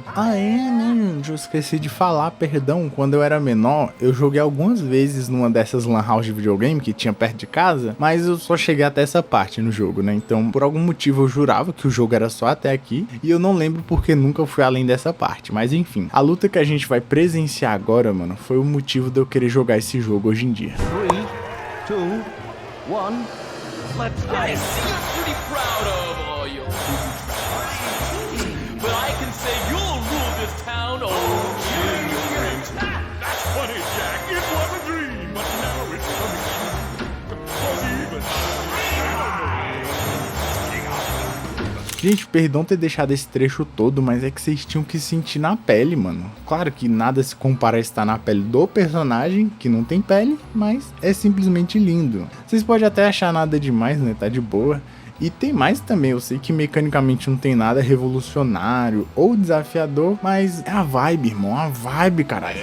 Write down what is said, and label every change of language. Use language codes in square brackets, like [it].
[pt] Ah, é, né? Eu esqueci de falar, perdão. Quando eu era menor, eu joguei algumas vezes numa dessas lan house de videogame que tinha perto de casa, mas eu só cheguei até essa parte no jogo, né? Então, por algum motivo eu jurava que o jogo era só até aqui, e eu não lembro porque nunca fui além dessa parte, mas enfim. A luta que a gente vai presenciar agora, mano, foi o motivo de eu querer jogar esse jogo hoje em dia. [en] 3, 2, 1, let's go! I see you're pretty proud of all your but I can say you'll rule this town, That's funny, Jack. It was a dream, but now it's coming true. 'Cause even [pt] Gente, perdão ter deixado esse trecho todo, mas é que vocês tinham que sentir na pele, mano. Claro que nada se compara a estar na pele do personagem, que não tem pele, mas é simplesmente lindo. Vocês podem até achar nada demais, né? Tá de boa. E tem mais também, eu sei que mecanicamente não tem nada revolucionário ou desafiador, mas é a vibe, irmão, a vibe, caralho.